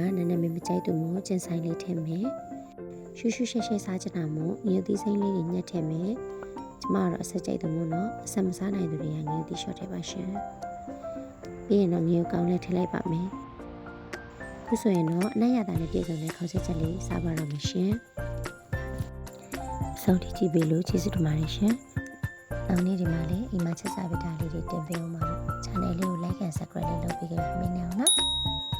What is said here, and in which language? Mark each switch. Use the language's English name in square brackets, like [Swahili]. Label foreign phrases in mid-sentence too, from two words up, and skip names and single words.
[Burmese] နည်းနည်းမကြိုက်သူမို့ကျင်းဆိုင်လေးထည့်မယ်။ရှူးရှူးရှဲရှဲစားချင်တာမို့ငရုတ်သီးစိမ့်လေးတွေညှက်ထည့်မယ်။ကျမကတော့အဆက်ကြိုက်သူမို့နော်အဆက်မစားနိုင်သူတွေကငရုတ်သီးရှော့ထည့်ပါရှင်။ပြီးရင်တော့ငရုတ်ကောင်းလေးထည့်လိုက်ပါမယ်။ခုဆိုရင်တော့အနက်ရတာနဲ့ပြည်စုံတဲ့ခေါင်းဆက်ချက်လေးစားပါတော့မရှင်။ဆုံးထိကြည့်ပေးလို့ကျေးဇူးတင်ပါတယ်ရှင်။နောက်နေ့ဒီမှာလည်းအိမ်မှာချက်စားပေးတာလေးတွေတင်ပေးအောင်ပါ။ channel လေးကို [English] like and subscribe [Burmese] လေးလုပ်ပေးခဲ့ပြီးမြင်နေအောင်နော်။